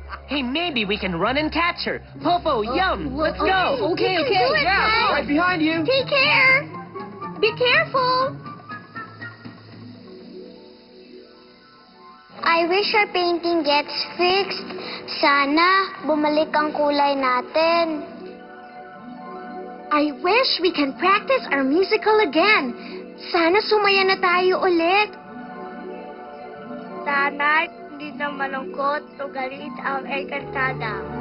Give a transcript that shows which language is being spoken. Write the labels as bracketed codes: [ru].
[en] Hey, maybe we can run and catch her. Popo, Yum, let's go. Okay, You can okay. do it, Yeah, Frank. right behind you. Take care. Be careful. I wish our painting gets fixed. [tl] Sana bumalik ang kulay natin. [en] I wish we can practice our musical again. [tl] Sana sumaya na tayo ulit. Sana hindi na malungkot o galit ang engkantada.